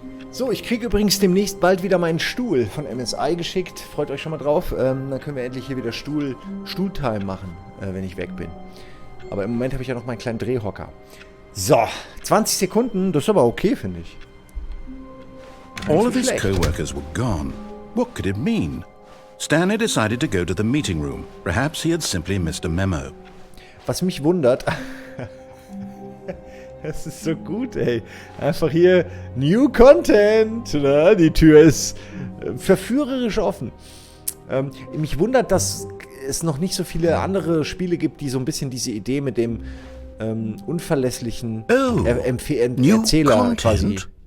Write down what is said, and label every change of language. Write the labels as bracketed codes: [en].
[de] So, ich kriege übrigens demnächst bald wieder meinen Stuhl von MSI geschickt. Freut euch schon mal drauf. Dann können wir endlich hier wieder Stuhltime machen, wenn ich weg bin. Aber im Moment habe ich ja noch meinen kleinen Drehhocker. So, 20 Sekunden, das ist aber okay, finde ich. [en] All of his co-workers were gone. What could it mean? Stanley decided to go to the meeting room. Perhaps he had simply missed a memo. [de] Was mich wundert... Das ist so gut, ey. Einfach hier New Content. Na, die Tür ist verführerisch offen. Mich wundert, dass es noch nicht so viele andere Spiele gibt, die so ein bisschen diese Idee mit dem unverlässlichen Erzähler quasi